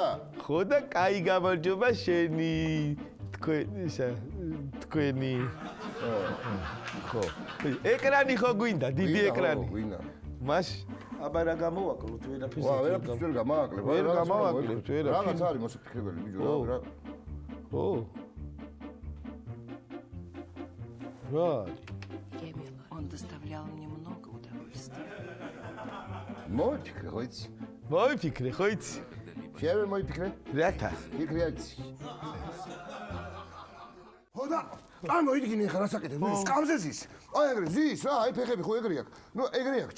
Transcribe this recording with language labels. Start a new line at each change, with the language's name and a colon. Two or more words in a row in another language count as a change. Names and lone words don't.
Georgian: ხო და კაი გამარჯობა შენი. თქვენი ხო ეკრანი ხო გვინდა დიდი ეკრანი გვინდა მას აბა რა გამოვაკლოთ ვერაფერს ვერაფერს ვერ გამოვაკლებ ვერ გამოვაკლებთ ვერაფერს რაღაც არის მოსაფიქრებელი ბიჭო რა ხო რა
Russian: Он доставлял мне много удовольствия.
Georgian: მოიფიქრე ხო იცი მოიფიქრე ხო იცი შენ მოიფიქრე რათა ფიქრი იცი ხოდა ან მოიდგინე ხა რასაკეთებ სკამზე ზის აი ეგრე ზის რა აი ფეხები ხო ეგრე აქვს ნუ ეგრე აქვს